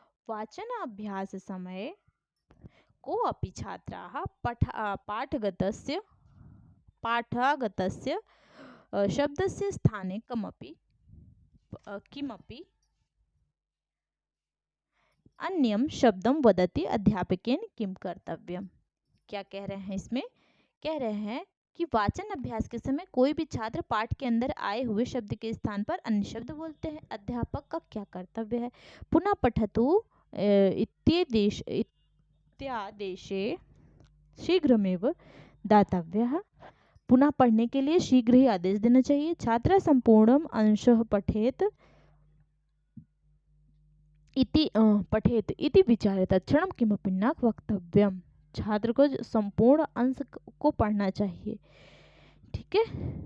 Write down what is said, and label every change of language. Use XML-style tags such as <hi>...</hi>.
<sa>वाचनाभ्यास समये को अपि छात्राः पाठागतस्य शब्दस्य स्थाने किमपि अन्यम शब्दम वदति अध्यापकेन किम कर्तव्यम।</sa> <hi>क्या कह रहे हैं इसमें? कह रहे हैं कि वाचन अभ्यास के समय कोई भी छात्र पाठ के अंदर आए हुए शब्द के स्थान पर अन्य शब्द बोलते हैं, अध्यापक का क्या कर्तव्य है?</hi> <sa>पुनः पठतु इत्यादेशे शीघ्रमेव दातव्यः।</sa> <hi>पुनः पढ़ने के लिए शीघ्र ही आदेश देना चाहिए।</hi> <sa>छात्र संपूर्णम अंशः पठेत इति विचारे तत्क्षणम किमपि न वक्तव्यम।</sa> <hi>छात्र को संपूर्ण अंश को पढ़ना चाहिए, ठीक है।</hi>